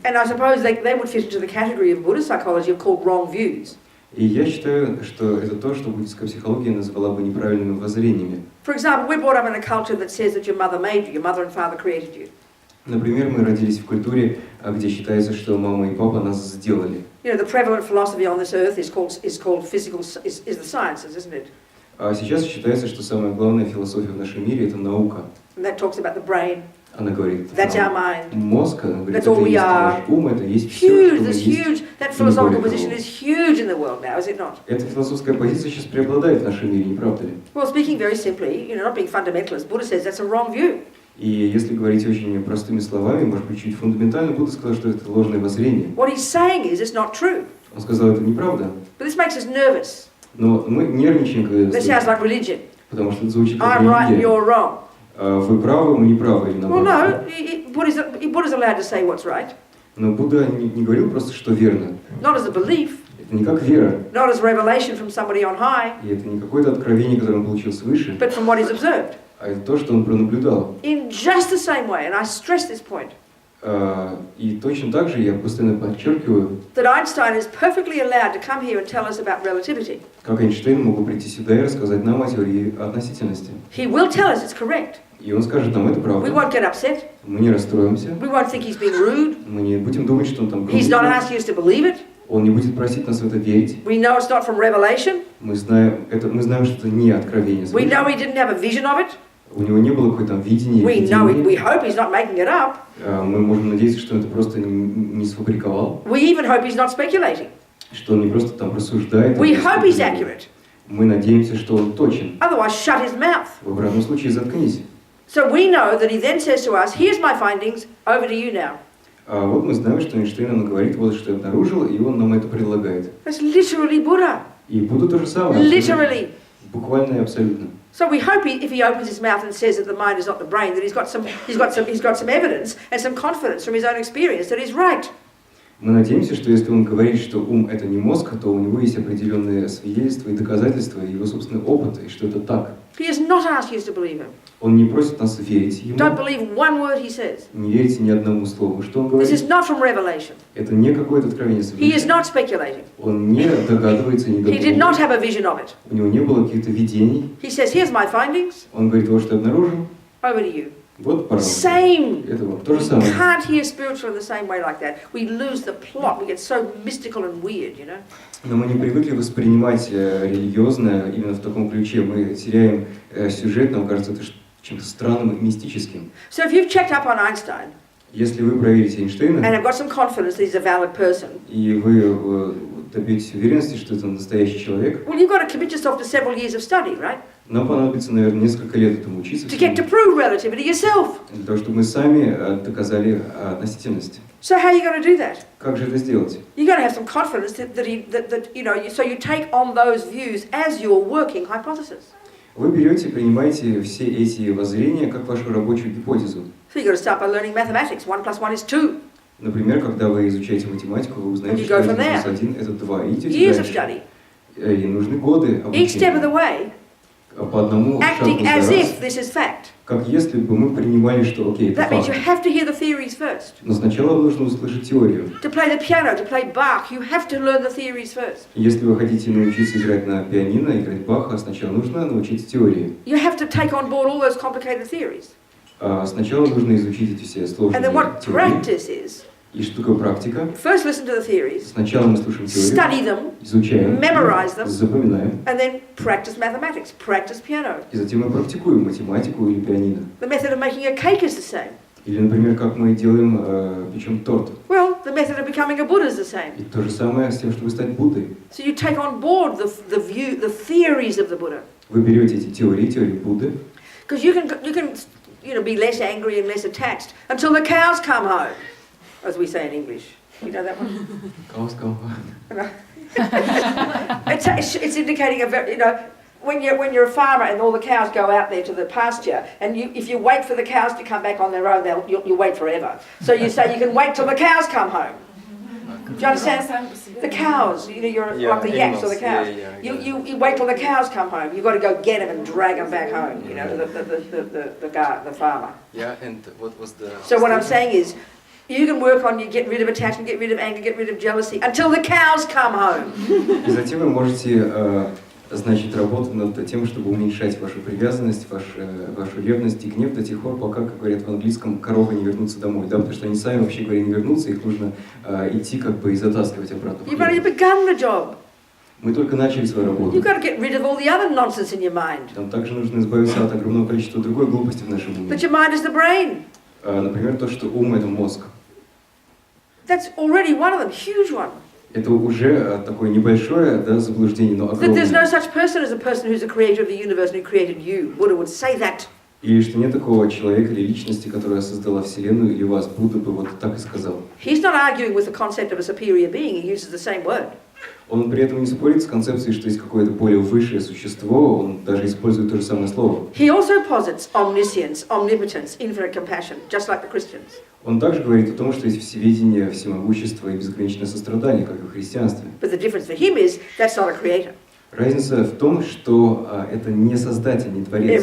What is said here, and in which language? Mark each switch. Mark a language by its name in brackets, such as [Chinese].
[English] And I suppose they would fit into the category of Buddhist psychology of called wrong views. [Russian] И я считаю, что это то, что буддийская психология назвала бы неправильными воззрениями. [English] For example, we're brought up in a culture that says that your mother made you, your mother and father created you. [Russian] Например, мы родились в культуре, где считается, что мама и папа нас сделали. [English] The prevalent philosophy on this earth is called physical, is the sciences, isn't it? [Russian] А сейчас считается, что самая главная философия в нашем мире – это наука. [English] And that talks about the brain. [Russian] Она говорит, [English] That's our mind. [Russian] мозг, она говорит, [English] That's all [Russian] это [English] we [Russian] есть [English] are. [Russian] наш ум, это есть все, [English] Huge, [Russian] что мы [English] this [Russian] есть. [English] huge, that philosophical position is huge in the world now, is it not? [Russian] Эта философская позиция сейчас преобладает в нашем мире, не правда ли? [English] Well, speaking very simply, not being fundamentalist, Buddha says that's a wrong view. [Russian] И если говорить очень простыми словами, может быть, чуть фундаментально, Будда сказал, что это ложное воззрение. [English] What he's saying is it's not true. [Russian] Он сказал, это неправда. [English] But this makes us nervous. [Russian] Но мы нервничаем, когда [English] This sounds like religion. [Russian] потому что это звучит как [English] I'm right and [Russian] религия. [English] you're wrong. [Russian] Вы правы, мы не правы, или [English] Well, [Russian] наоборот. [English] no, Buddha's allowed to say what's right. [Russian] Но Будда не говорил просто, что верно. [English] Not as a belief, [Russian] Это не как вера. [English] not as revelation from somebody on high, [Russian] И это не какое-то откровение, которое он получил свыше, [English] but from what he's observed. [Russian] а это то, что он пронаблюдал. [English] In just the same way, and I stress this point, [Russian] И точно так же я постоянно подчеркиваю, [English] that Einstein is perfectly allowed to come here and tell us about relativity. [Russian] как Эйнштейн мог бы прийти сюда и рассказать нам о теории относительности. [English] He will tell us it's correct. [Russian] И он скажет нам, это [English] We [Russian] правда. [English] won't get upset. [Russian] Мы не расстроимся, [English] We won't think he's being rude. [Russian] мы не будем думать, что он там [English] He's not [Russian] грубый. [English] asking us to believe it. [Russian] Он не будет просить нас в это верить. [English] We know it's not from revelation. [Russian] Мы знаем, что это не откровение [English] We [Russian] свыше. [English] know he didn't have a vision of it. [Russian] У него не было какой-то там видения, [English] We know it. We [Russian] видения. [English] hope he's not making it up. [Russian] Мы можем надеяться, что он это просто не сфабриковал, [English] We even hope he's not speculating. [Russian] что он не просто там рассуждает. [English] We hope he's accurate. [Russian] Мы надеемся, что он точен. [English] Otherwise, shut his mouth. [Russian] В обратном случае заткнись. [English] So we know that he then says to us, here's my findings, over to you now. [Russian] А вот мы знаем, что Эйнштейн нам говорит, вот что я обнаружил, и он нам это предлагает. [English] That's literally Buddha. [Russian] И Будда то же самое. [English] Literally. [Russian] Буквально и абсолютно. [English] So we hope if he opens his mouth and says that the mind is not the brain, that he's got some evidence and some confidence from his own experience that he's right. [Russian] Мы надеемся, что если он говорит, что ум это не мозг, то у него есть определенные свидетельства и доказательства, и его собственный опыт, и что это так. [English] He has not asked you to believe him. [Russian] Он не просит нас верить ему. [English] Don't believe one word he says. [Russian] Не верите ни одному слову. Что он [English] This [Russian] говорит? [English] is not from revelation. [Russian] Это не какое-то откровение [English] He is [Russian] свыше. [English] not speculating. [Russian] Он не догадывается, не [English] He did not have a vision of it. [Russian] У него не было каких-то видений. [English] He says, here's my findings, [Russian] Он говорит, вот что я обнаружил. [English] over to you. [Russian] Вот, пожалуйста. [English] Same. [Russian] Это вот то же [English] We [Russian] самое. [English] can't hear spiritual in the same way like that. We lose the plot. We get so mystical and weird, you know. [Russian] Но мы не привыкли воспринимать религиозное именно в таком ключе. Мы теряем сюжет, нам кажется это чем-то странным и мистическим. [English] So if you've checked up on Einstein, [Russian] Если вы проверите Эйнштейна, [English] and have got some confidence that he's a valid person, [Russian] и вы добьетесь уверенности, что это настоящий человек, [English] well, you've got to commit yourself to several years of study, right? [Russian] нам понадобится, наверное, несколько лет этому учиться, [English] To get to prove relativity yourself. [Russian] для того, чтобы мы сами доказали относительность. [English] So how are you going to do that? [Russian] Как же это сделать? [English] You've got to have some confidence that you know, so you take on those views as your working hypothesis. [Russian] Вы берете, принимаете все эти воззрения как вашу рабочую гипотезу. [English] So you've got to start by learning mathematics. 1 + 1 is 2. [Russian] Например, когда вы изучаете математику, вы узнаете, что 1 + 1 это 2, и идете [English] Years of [Russian] дальше. [English] study. [Russian] И нужны годы [English] Each step of [Russian] обучения. [English] the way, [Russian] По одному шагу [English] acting as [Russian] за раз, [English] if this is fact. [Russian] как если бы мы принимали, что окей, это [English] That means you [Russian] факт. [English] have to hear the theories first. [Russian] Но сначала нужно услышать теорию. [English] To play the piano, to play Bach, you have to learn the theories first. [Russian] Если вы хотите научиться играть на пианино, играть Баха, сначала нужно научиться теории. [English] You have to take on board all those complicated theories. [Russian] Сначала нужно изучить эти все сложные [English] And then what [Russian] теории. [English] practice is, [Russian] И что такое практика? [English] first listen to the theories, [Russian] Сначала мы слушаем теорию, [English] study them, [Russian] изучаем, [English] memorize them, [Russian] запоминаем, [English] and then practice mathematics, practice piano. [Russian] и затем мы практикуем математику или пианино. [English] The method of making a cake is the same. [Russian] Или, например, как мы делаем, печем торт. [English] Well, the method of becoming a Buddha is the same. [Russian] И то же самое с тем, чтобы стать Буддой. [English] So you take on board the theories of the Buddha. [Russian] Вы берете эти теории Будды, [English] Because you can be less angry and less attached until the cows come home, as we say in English. You know that one? It's indicating a very, when you're a farmer and all the cows go out there to the pasture, and if you wait for the cows to come back on their own, you'll wait forever. So you say you can wait till the cows come home. Do you understand? The cows, you're like the yaks or the cows. You wait till the cows come home. You've got to go get them and drag them back home, to the farmer. Yeah, and what was the... So what I'm saying is, you can work on, you get rid of attachment, get rid of anger, get rid of jealousy, until the cows come home. [Russian] И затем вы можете, значит, работать над тем, чтобы уменьшать вашу привязанность, вашу ревность и гнев до тех пор, пока, как говорят в английском, коровы не вернутся домой, да, потому что они сами, вообще говоря, не вернутся, их нужно идти как бы и затаскивать обратно. [English] You've already begun the job. [Russian] Мы только начали свою работу. [English] You've got to get rid of all the other nonsense in your mind. [Russian] Нам также нужно избавиться от огромного количества другой глупости в нашем уме. [English] But your mind is the brain. [Russian] Например, то, что ум — это мозг. [English] That's already one of them, huge one. [Russian] Это уже такое небольшое, да, заблуждение, но [English] That there's no [Russian] огромное. [English] such person as a person who's the creator of the universe and who created you. Buddha would say that. [Russian] И что нет такого человека или личности, которая создала Вселенную или вас. Будда бы вот так и сказал. [English] He's not arguing with the concept of a superior being. He uses the same word. [Russian] Он при этом не спорит с концепцией, что есть какое-то более высшее существо, он даже использует то же самое слово. [English] He also posits omniscience, omnipotence, infinite compassion, just like the Christians. [Russian] Он также говорит о том, что есть всеведение, всемогущество и безграничное сострадание, как и в христианстве. [English] But the difference for him is that's not a creator. [Russian] Разница в том, что это не создатель, не творец.